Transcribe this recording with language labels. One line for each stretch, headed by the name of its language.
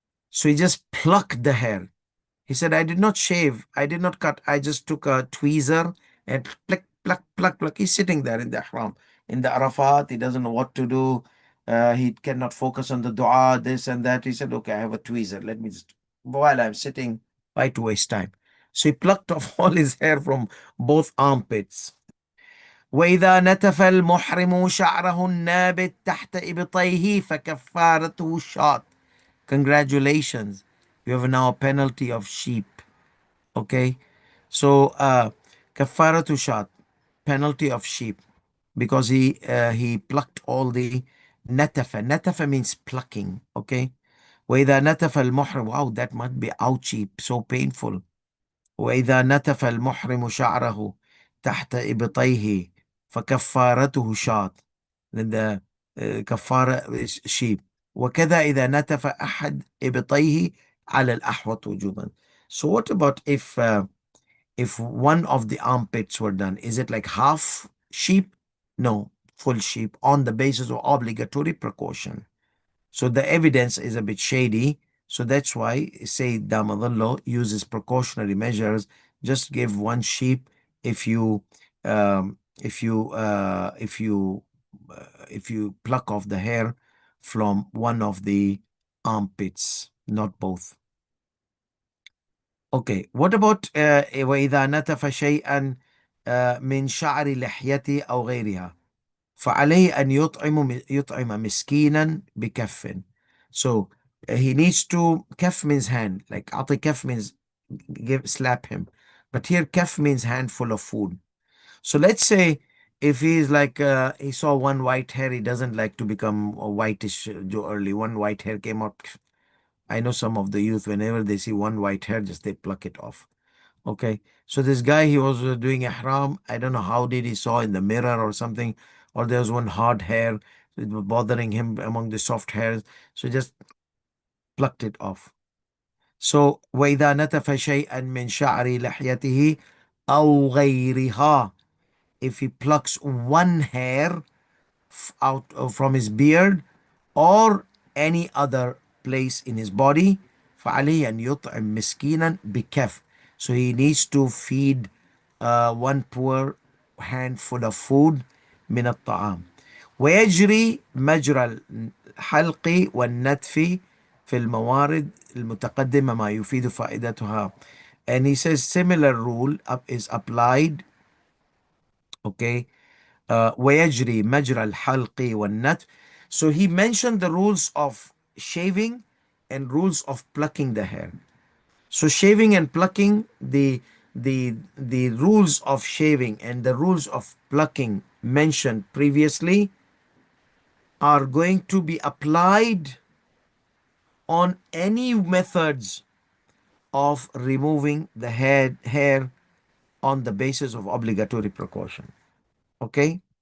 English: So he just plucked the hair. He said, I did not shave, I did not cut, I just took a tweezer and pluck, pluck, pluck, pluck. He's sitting there in the ihram, in the Arafat. He doesn't know what to do. He cannot focus on the dua, this and that. He said, okay, I have a tweezer. Let me just, while I'm sitting, why to waste time? So he plucked off all his hair from both armpits.
Arabic: وإذا نتف المحرم شعره النابت تحت إبطيه فكفارته الشاط.
English: Congratulations. You have now a penalty of sheep. Okay. So kafaratu shat, penalty of sheep, because he plucked all the natafa. Natafa means plucking. Okay.
Arabic: وإذا نتف المحرم,
English: wow, that must be ouchy, so painful.
Arabic: وإذا نتف المحرم شعره تحت إبطيه فكفارته شاط.
English: Then the كفارة is sheep.
Arabic: وكذا إذا نتف أحد إبطيه على الأحوط وجوبا.
English: So what about if one of the armpits were done? Is it like half sheep? No, full sheep on the basis of obligatory precaution. So the evidence is a bit shady. So that's why Sayyid Damadullah uses precautionary measures. Just give one sheep if you um, if you if you pluck off the hair from one of the armpits, not both. Okay, what about
Arabic: وإذا نتف شيئا من شعر لحيته أو غيرها فعليه أن يطعم مسكينا بكف.
English: So he needs to, kaf means hand, like أعطي kaf means slap him. But here kaf means handful of food. So let's say if he's like, he saw one white hair, he doesn't like to become a whitish early. One white hair came out. I know some of the youth, whenever they see one white hair, just they pluck it off. Okay. So this guy, he was doing ihram. I don't know how did he saw in the mirror or something, or there was one hard hair. It was bothering him among the soft hairs. So he just plucked it off. So
Arabic: وإذا نتف شيئا من شعر لحيته أو غيرها,
English: if he plucks one hair out from his beard or any other place in his body,
Arabic: فعليه أن يطعم مسكينا بكف.
English: So he needs to feed one poor handful of food
Arabic: من الطعام. ويجري مجرى الحلق والنتف في الموارد المتقدمة ما يفيد فائدتها.
English: And he says similar rule is applied, okay,
Arabic: ويجري مجرى الحلق والنتف.
English: So he mentioned the rules of shaving and rules of plucking the hair. So shaving and plucking, the rules of shaving and the rules of plucking mentioned previously are going to be applied on any methods of removing the hair on the basis of obligatory precaution. Okay?